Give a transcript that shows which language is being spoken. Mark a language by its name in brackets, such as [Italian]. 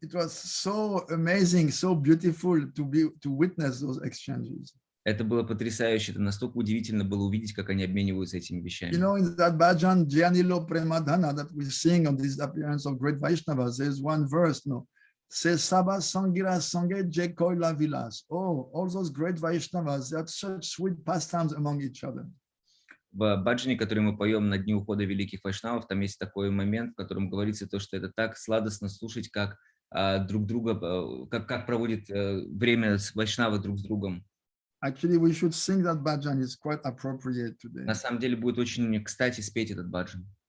[English] It was so amazing, so beautiful to witness those exchanges. [Russian] Это было потрясающе, это настолько удивительно было увидеть, как они обмениваются этими [English] You [Russian] вещами. [English] know, in that bhajan, Jyanilo Premadhana, that we sing on this appearance of great Vaishnavas, there's one verse, no, says [Bangla] Sabha Sangira Sange Jekoi La Vilas. [English] Oh, all those great Vaishnavas, they had such sweet pastimes among each other. [Russian] В баджане, который мы поем на дни ухода великих вайшнавов, там есть такой момент, в котором говорится то, что это так сладостно слушать, как друг друга, как проводит время вайшнавы друг с другом. [English] Actually, we should sing that bhajan. It's quite appropriate today. [Russian] На самом деле будет очень кстати спеть этот баджан.